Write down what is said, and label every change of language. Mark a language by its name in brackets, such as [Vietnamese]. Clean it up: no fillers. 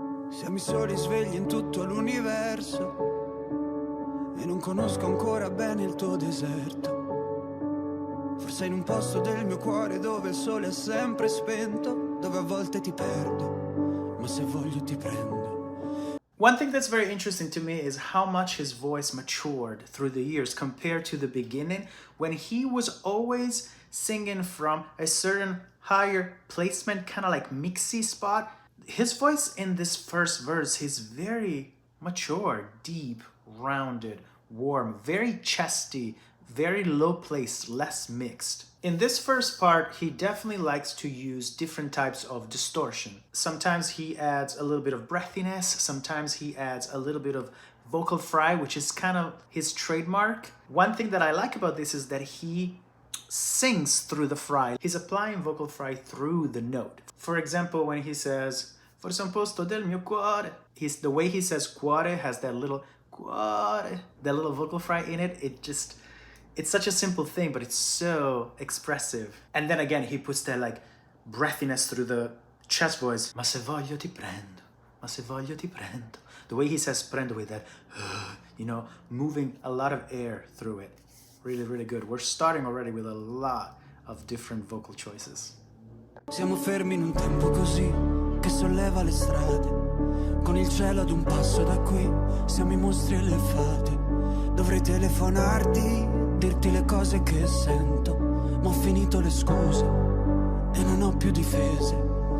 [Italian] Siamo i soli svegli in tutto l'universo e non conosco ancora bene il tuo deserto. Forse in un posto del mio cuore dove il sole è sempre spento, dove a volte ti perdo, ma se voglio ti prendo. [English] One thing that's very interesting to me is how much his voice matured through the years compared to the beginning, when he was always singing from a certain higher placement, kind of like mixy spot. His voice in this first verse, he's very mature, deep, rounded, warm, very chesty, very low placed, less mixed. In this first part, he definitely likes to use different types of distortion. Sometimes he adds a little bit of breathiness, sometimes he adds a little bit of vocal fry, which is kind of his trademark. One thing that I like about this is that he sings through the fry. He's applying vocal fry through the note. For example, when he says, [Italian] "Forse un posto del mio cuore," [English] the way he says cuore has that little cuore, that little vocal fry in it. It's such a simple thing, but it's so expressive. And then again, he puts that like breathiness through the chest voice. [Italian] Ma se voglio ti prendo, ma se voglio ti prendo. [English] The way he says prendo with that, moving a lot of air through it. Really, really good. We're starting already with a lot of different vocal choices. [Italian] Siamo fermi in un tempo così che solleva le strade, con il cielo ad un passo da qui, siamo i mostri e le fate. Dovrei telefonarti, dirti le cose che sento, ma ho finito le scuse e non ho più difese.